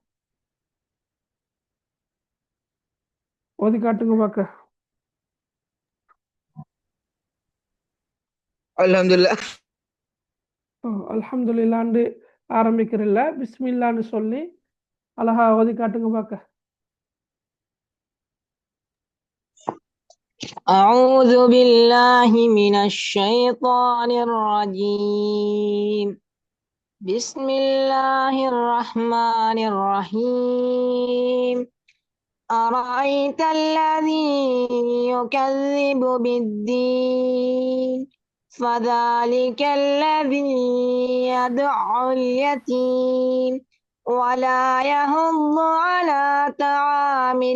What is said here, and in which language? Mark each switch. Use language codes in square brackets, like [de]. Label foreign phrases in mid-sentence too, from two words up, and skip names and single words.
[ta] ஓதி காட்டுங்க பார்க்க. அல்ஹம்துலில்லாஹ். அல்ஹம்துலில்லாஹ்னு ஆரம்பிக்கிறல்ல, பிஸ்மில்லான்னு சொல்லி அழகா ஓதி காட்டுங்க பார்க்க. [ar] أعوذ بالله من الشيطان الرجيم. بسم الله الرحمن الرحيم. أرأيت الذي يكذب بالدين فذلك الذي يدعو اليتيم ولا يحض على طعام